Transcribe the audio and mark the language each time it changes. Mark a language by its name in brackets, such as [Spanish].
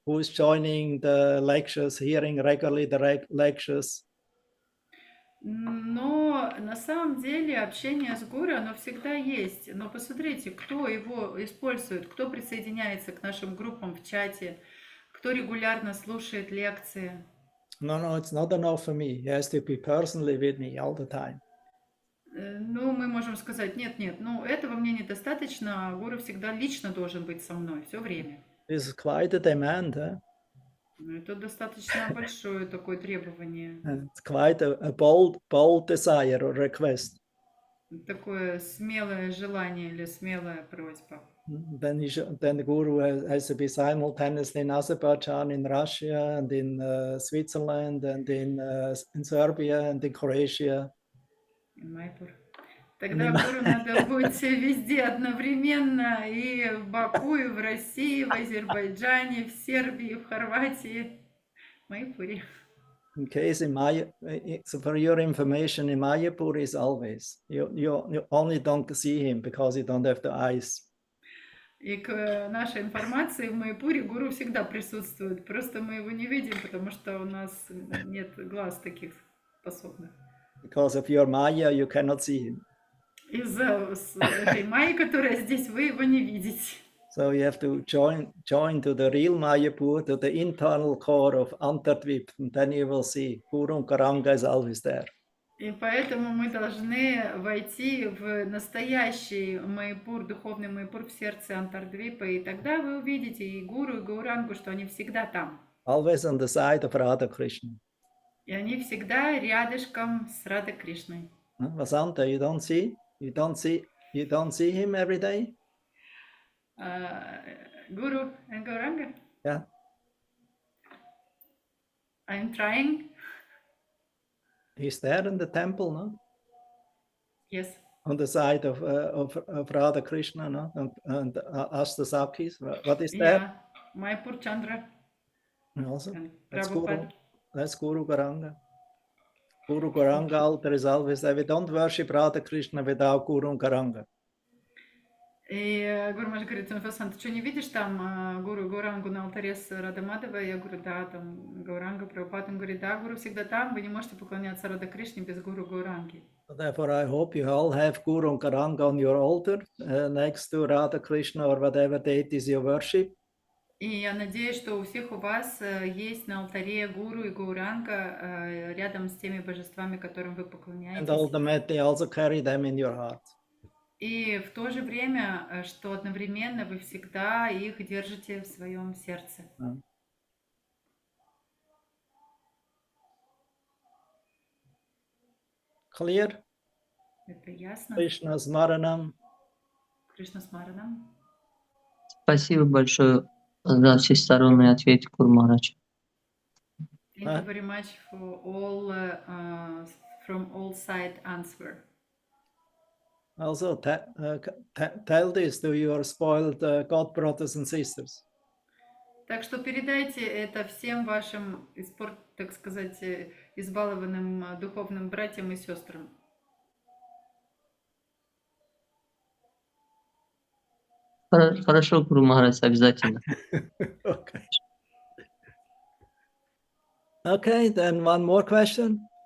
[English] Who is joining the lectures, hearing regularly the lectures? [Russian] Но на самом деле общение с гуру, оно всегда есть. Но посмотрите, кто его использует, кто присоединяется к нашим группам в чате, кто регулярно слушает лекции. [English] No, it's not enough for me. He has to be personally with me all the time. [Russian] Ну, мы можем сказать, нет, ну, этого мне недостаточно, гуру всегда лично должен быть со мной все время. [English] This is quite a demand, huh? [Russian] Ну, это достаточно большое такое требование. [English] And it's quite a bold desire or request. [Russian] Такое смелое желание или смелая просьба. [English] Then the guru has to be simultaneously in Azerbaijan, in Russia, and in Switzerland, and in Serbia, and in Croatia. In Майпур. [Russian] Тогда гуру надо быть везде одновременно, и в Баку, и в России, в Азербайджане, в Сербии, в Хорватии, в Майпуре. [English] In case so for your information, in Mayapur is always. You only don't see him because you don't have the eyes. [Russian] И к нашей информации в Майпуре гуру всегда присутствует. Просто мы его не видим, потому что у нас нет глаз таких способных. [English] Because of your Maya, you cannot see him. [Russian] Из-за этой майи, которая здесь, вы его не видите. [English] So you have to join to the real Mayapur, to the internal core of Antardvip, and then you will see Guru Karanga is always there. [Russian] И поэтому мы должны войти в настоящий Майпур, духовный Майпур в сердце Антардвипа, и тогда вы увидите и Гуру, и Гаурангу, что они всегда там. [English] Always on the side of Radha Krishna. [Russian] И они всегда рядышком с Радha Кришной. [English] Vasanta, you don't see him every day? Guru and Gauranga? Yeah. I'm trying. He's there in the temple, no? Yes. On the side of Radha Krishna, no? And Astasakis. What is that? Yeah. Майпур Chandra. Also, And that's Prabhupada. That's Guru Garanga. Guru Garanga altar is always there. We don't worship Radha Krishna without Guru Garanga. [Russian] И Гуру Маш говорит, Васан, ты что, не видишь там Гуру Гаурангу на алтаре с Рада Мадхавой? Я говорю, да, там Гауранга, Прабхупад. Он говорит, да, Гуру всегда там, вы не можете поклоняться Рада Кришне без Гуру Гауранги. [English] So therefore, I hope you all have Guru Garanga on your altar next to Radha Krishna or whatever deities you worship. [Russian] И я надеюсь, что у всех у вас есть на алтаре Гуру и Гауранга рядом с теми божествами, которым вы поклоняетесь. [English] And ultimately also carry them in your heart. [Russian] И в то же время, что одновременно вы всегда их держите в своем сердце. [English] Clear? [Russian] Это ясно? [Sanskrit] Krishna Smaranam. Кришна Смаранам. [Russian] Спасибо большое за всесторонний ответ, Гуру Махарадж. [English] Thank you very much for all from all side answer. Also, tell this to your spoiled God brothers and sisters. [Russian] Так что передайте это всем вашим, так сказать, избалованным духовным братьям и сестрам. Хорошо, Гуру Махарадж, обязательно. [English] Okay. Okay, then one more question.